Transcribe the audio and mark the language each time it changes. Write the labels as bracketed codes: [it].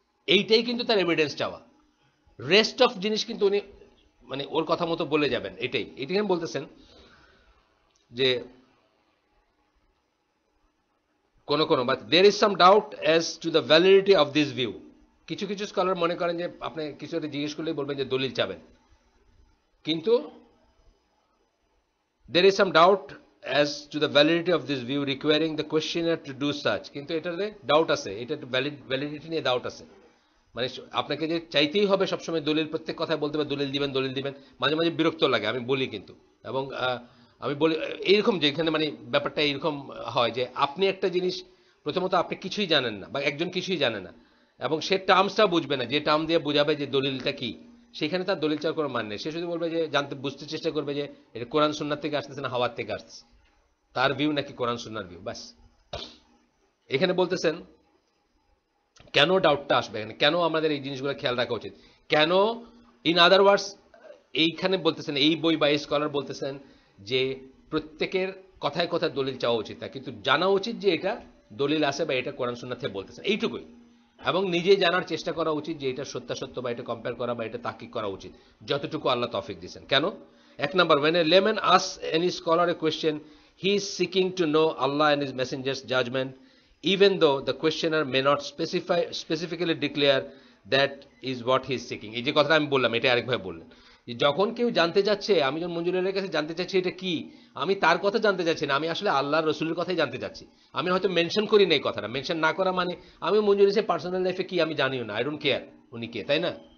[bn] এইটাই কিন্তু তার এভিডেন্স চাওয়া। রেস্ট অফ জিনিস কিন্তু উনি মানে ওর কথা মতো বলে যাবেন, এটাই বলতেছেন যে কোন [en] But there is some doubt as to the validity of this view. [bn] কিছু কিছু স্কলার মনে করেন যে আপনি কিছু একটা জিজ্ঞেস করলেই বলবেন যে দলিল চাবেন, কিন্তু [en] there is some doubt as to the validity of this view requiring the questioner to do such. [bn] কিন্তু এটাতে ডাউট আছে, এটা ভ্যালিডিটি নিয়ে ডাউট আছে। মানে আপনাকে যে চাইতেই হবে সবসময় দলিল, প্রত্যেক কথায় বলতে হবে দলিল দিবেন। মাঝে মাঝে বিরক্ত লাগে, আমি বলি কিন্তু, এবং আমি বলি এইরকম যেখানে মানে ব্যাপারটা এইরকম হয় যে আপনি একটা জিনিস প্রথমত আপনি কিছুই জানেন না বা একজন কিছুই জানে না এবং সে টার্মসটা বুঝবে না, যে টার্ম দিয়ে বোঝাবে যে দলিলটা কি, সেখানে তার দলিল চাওয়ার কোনো মান নেই। সে শুধু বলবে যে জানতে বুঝতে চেষ্টা করবে যে এটা কোরআন সুন্নাহ থেকে আসতেছে না হাওয়ার থেকে আসতেছে, তার ভিউ নাকি কোরআন সুন্নাহর ভিউ, ব্যাস। এখানে বলতেছেন কেন ডাউটটা আসবে, এখানে কেন আমাদের এই জিনিসগুলো খেয়াল রাখা উচিত, কেন [en] in other words [bn] এইখানে বলতেছেন এই বই বা এই স্কলার বলতেছেন যে প্রত্যেকের কথায় কথায় দলিল চাওয়া উচিত না, কিন্তু জানা উচিত যে এটা দলিল আছে বা এটা কোরআন সুন্নাহ থেকে বলতেছেন, এইটুকুই। এবং নিজে জানার চেষ্টা করা উচিত যে এটা সত্যাসত্য বা এটা কম্পেয়ার করা বা এটা তাকিক করা উচিত, যতটুকু আল্লাহ তৌফিক দিয়েছেন। কেন? এক number, [en] when a layman asks any scholar a question, he is seeking to know Allah and his messenger's judgment, even though the questioner may not specifically declare that is what he is seeking. [bn] এই যে কথাটা আমি বললাম, এটা আরেকভাবে বললেন যে যখন কেউ জানতে চাচ্ছে, আমি যখন মঞ্জুরের কাছে জানতে চাচ্ছি এটা কি, আমি তার কথা জানতে চাচ্ছি না, আমি আসলে আল্লাহর রসুলের কথাই জানতে চাচ্ছি। আমি হয়তো মেনশন করি না এই কথাটা, মেনশন না করা মানে আমি মঞ্জুরের সে পার্সোনাল লাইফে কি আমি জানিও না, [en] I don't care [bn] উনি কে, তাই না?